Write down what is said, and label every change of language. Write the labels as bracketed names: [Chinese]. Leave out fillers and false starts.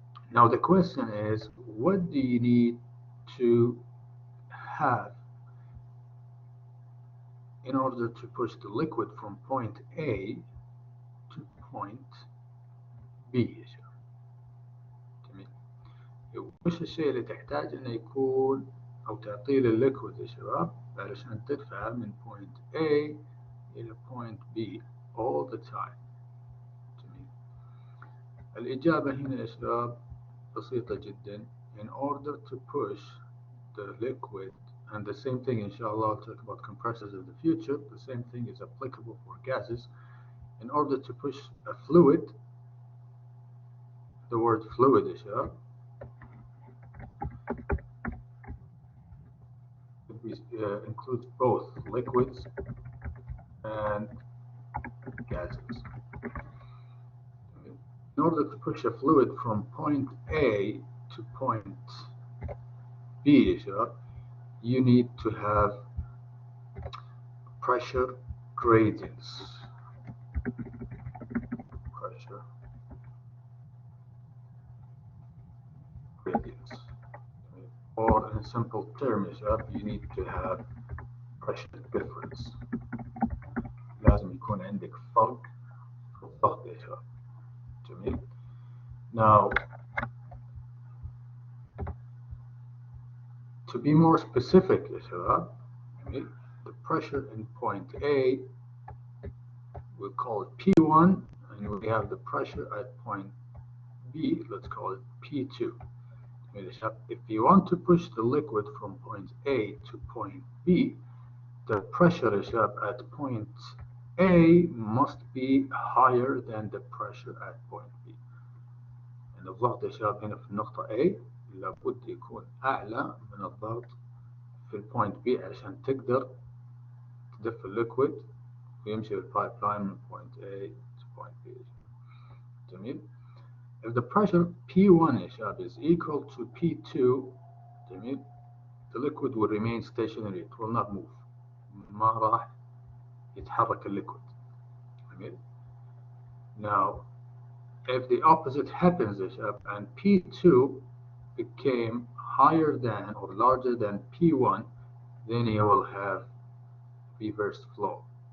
[English] Now the question is, what do you need to have in order to push the liquid from point A to point B [Arabic] يا شباب؟ جميل. وش الشيء اللي تحتاج انه يكون او تعطيه للليكويد يا شباب علشان تدفع من [English] point A [Arabic] الى [English] point B all the time؟ [Arabic] جميل. الإجابة هنا يا شباب بسيطة جدا. [English] In order to push the liquid, and the same thing inshallah I'll talk about compressors in the future, the same thing is applicable for gases. In order to push a fluid, the word fluid [Arabic] يا شباب [English] includes both liquids and gases. In order to push a fluid from point A to point B [Arabic] يا شباب, [English] you need to have pressure gradients. Pressure gradients. Or in simple terms, you need to have pressure difference. [Arabic] لازم يكون عندك فرق في الضغط يا شباب. جميل. [English] Now, to be more specific [Arabic] يا شباب, [English] the pressure in point A, we'll call it P1, and we have the pressure at point B, let's call it P2. If you want to push the liquid from point A to point B, the pressure at point A must be higher than the pressure at point B. [Arabic] يعني الضغط يا شباب هنا في النقطة A لابد يكون أعلى من الضغط في البوينت B علشان تقدر تدف الليكويد ويمشي بالبايب لاين من [English] point A to point B. [Arabic] جميل. [English] If the pressure P1 [Arabic] يا شباب [English] is equal to P2, [Arabic] جميل, [English] the liquid will remain stationary. It will not move. [Arabic] ما راح يتحرك الليكويد. جميل. [English] Now, if the opposite happens [Arabic] يا شباب [English] and P2 became higher than or larger than P1, then you will have reverse flow.